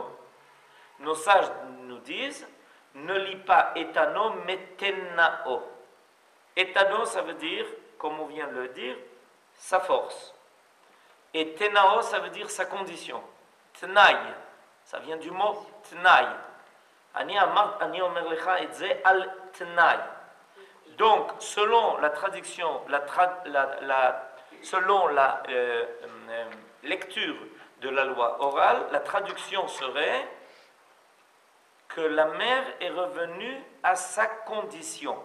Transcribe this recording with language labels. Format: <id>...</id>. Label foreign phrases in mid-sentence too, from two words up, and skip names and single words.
<fr>Nos sages nous disent « Ne lis pas etano, mais tenao ». Etano, ça veut dire, comme on vient de le dire, sa force. Et tenao, ça veut dire sa condition. Tnaï, ça vient du mot tnaï.</fr> <he>אני אומר לך את זה על תנאי.</he> <fr>Donc, selon la traduction, selon la lecture de la loi orale, la traduction serait que la mère est revenue à sa condition.</fr>